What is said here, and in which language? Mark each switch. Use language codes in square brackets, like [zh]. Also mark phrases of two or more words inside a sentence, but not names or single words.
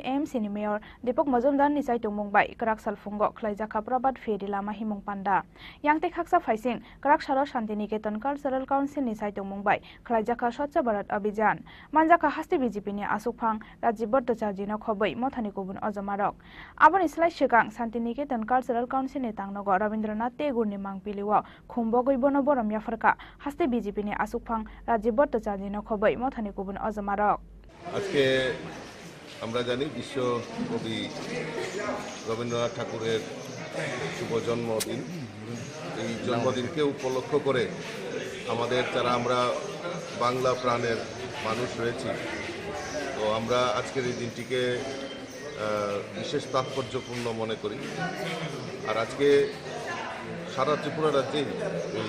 [trp] AMC ni mayor Dipok Majumdar ni Saitung Mumbai Krak Salfungo Khlaijaka Prabat Feri Lama Himung Panda Yangte Khaksa Faising Krak Saro Shantiniketan Cultural Council ni Saitung Mumbai Khlaijaka Swachha Bharat Abhijan Manjaka Hasti BJP ni Asukphang Rajiv Bhattacharya no Khobai Mothani Kubun Ozamarok Aboni Slai Shikang Shantiniketan Cultural Council ni Tangnogo Rabindranath Tagore ni Mangpiliwa Khumbogoi Bono Borom Yafarka Hasti BJP ni Asukphang Rajiv Bhattacharya no Khobai Mothani Kubun Ozamarok [bn] আজকে আমরা জানি বিশ্ব কবি রবীন্দ্রনাথ ঠাকুরের শুভ জন্মদিন এই জন্মদিনকে উপলক্ষ করে আমাদের যারা আমরা বাংলা প্রাণের মানুষ রয়েছি তো আমরা আজকের এই দিনটিকে বিশেষ তাৎপর্যপূর্ণ মনে করি আর আজকে সারা ত্রিপুরা রাজ্যে এই